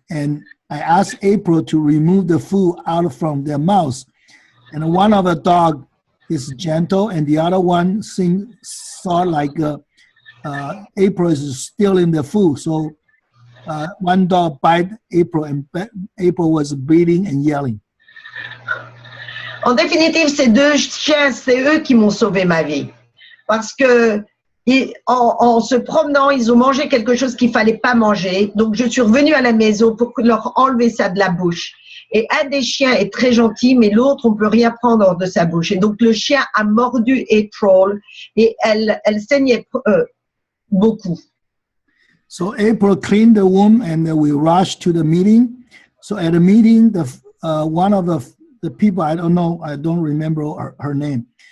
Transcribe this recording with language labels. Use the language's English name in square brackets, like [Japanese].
[English] And I asked April to remove the food out from their mouths. And one of the dog is gentle, and the other one saw like April is stealing the food. So one dog bite April, and April was bleeding and yelling. [French] En définitive, ces 2 chiens, c'est eux qui m'ont sauvé ma vie. Parce que en se promenant, ils ont mangé quelque chose qu'il fallait pas manger. Donc, je suis revenue à la maison pour leur enlever ça de la bouche. Et un des chiens est très gentil, mais l'autre, on peut rien prendre de sa bouche. Et donc, le chien a mordu April et elle saignait beaucoup. [English] So April cleaned the wound, and we rushed to the meeting. So at the meeting, one of the people, I don't remember her name.